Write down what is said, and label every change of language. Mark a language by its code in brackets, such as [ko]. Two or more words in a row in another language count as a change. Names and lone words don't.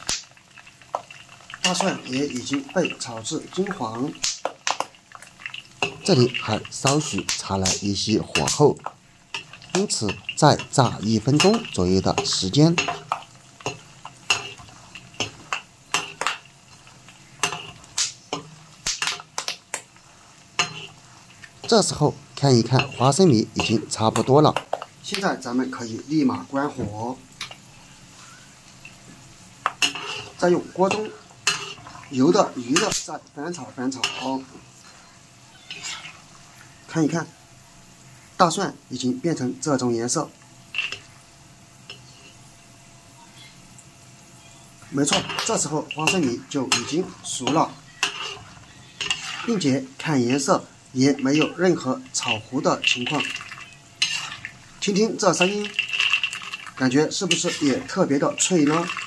[zh] 大蒜也已經被炒至金黃， 這裡還稍許差了一些火候，因此再炸1分鐘左右的時間。这时候看一看花生米已经差不多了，现在咱们可以立马關火，再用鍋中油的餘热再翻炒翻炒。看一看，大蒜已經變成這種顏色，沒錯，這時候花生米就已經熟了，並且看顏色也沒有任何炒糊的情況。聽聽這聲音，感覺是不是也特別的脆呢？